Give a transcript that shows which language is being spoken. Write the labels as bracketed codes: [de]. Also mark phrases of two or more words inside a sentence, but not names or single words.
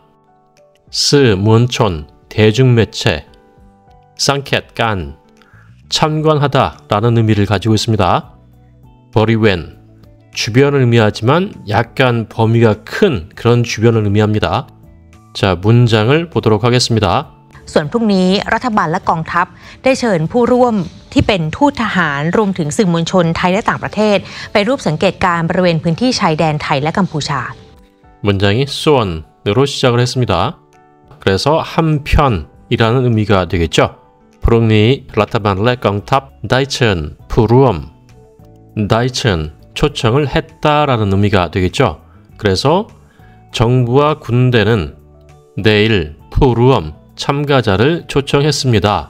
[ko] 스 문촌, 대중매체, 쌍켓 간, 참관하다 라는 의미를 가지고 있습니다. 버리웬, 주변을 의미하지만 약간 범위가 큰 그런 주변을 의미합니다. 자, 문장을 보도록 하겠습니다. [th] ส่วนพรุ่งนี้รัฐบาลและกองทัพได้เชิญผู้ร่วมที่เป็นทูตทหารรวมถึงสื่อมวลชนไทยและต่างประเทศไปร่วมสังเกตการณ์บริเวณพื้นที่ชายแดนไทยและกัมพูชา [ko] 문장이 수원으로 시작을 했습니다. 그래서 한편이라는 의미가 되겠죠. [th] พรุ่งนี้ รัฐบาลและ กองทัพ ได้เชิญ ผู้ร่วม ได้เชิญ [ko] 초청을 했다라는 의미가 되겠죠. 그래서 정부와 군대는 내일 푸루엄 참가자를 초청했습니다.